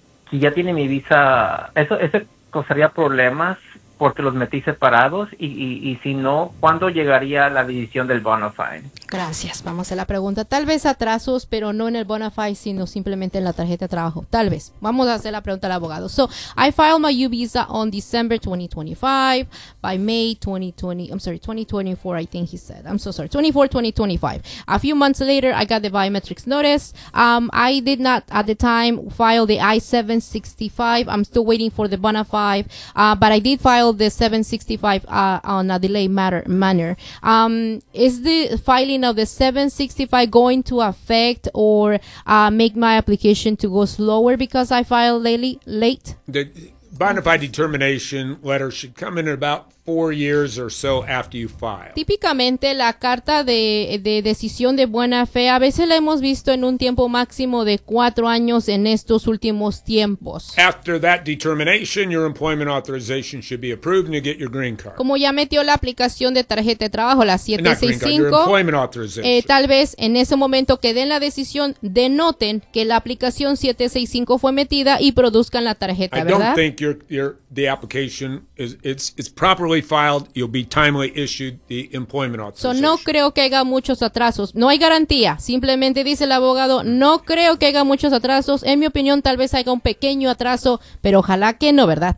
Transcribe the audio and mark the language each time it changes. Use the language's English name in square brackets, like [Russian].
[Spanish] Si ya tiene mi visa, ¿eso causaría problemas porque los metí separados? Y si no, ¿cuándo llegaría la decisión del Bonafide? Gracias, vamos a la pregunta. Tal vez atrasos, pero no en el Bonafide, sino simplemente en la tarjeta de trabajo. Tal vez. Vamos a hacer la pregunta al abogado. [English] So, I filed my U visa on December 2025. By May 2024, I think he said. I'm so sorry. 2025. A few months later, I got the biometrics notice. I did not, at the time, file the I-765. I'm still waiting for the Bonafide. But I did file the 765 on a delayed manner. Is the filing of the 765 going to affect or make my application to go slower because I filed late? The bona fide determination letter should come in about 4 years or so after you file. [Spanish] Típicamente la carta de decisión de buena fe a veces la hemos visto en un tiempo máximo de 4 años en estos últimos tiempos. [English] After that determination, your employment authorization should be approved and you get your green card. [Spanish] Como ya metió la aplicación de tarjeta de trabajo, la 765, [English] your employment authorization. [Spanish] Tal vez en ese momento que den la decisión denoten que la aplicación 765 fue metida y produzcan la tarjeta, ¿verdad? [English] I don't think the application is proper. Properly filed, you'll be timely issued the employment authorization. [Spanish] So no creo que haya muchos atrasos. No hay garantía. Simplemente dice el abogado, no creo que haya muchos atrasos. En mi opinión, tal vez haya un pequeño atraso, pero ojalá que no, ¿verdad?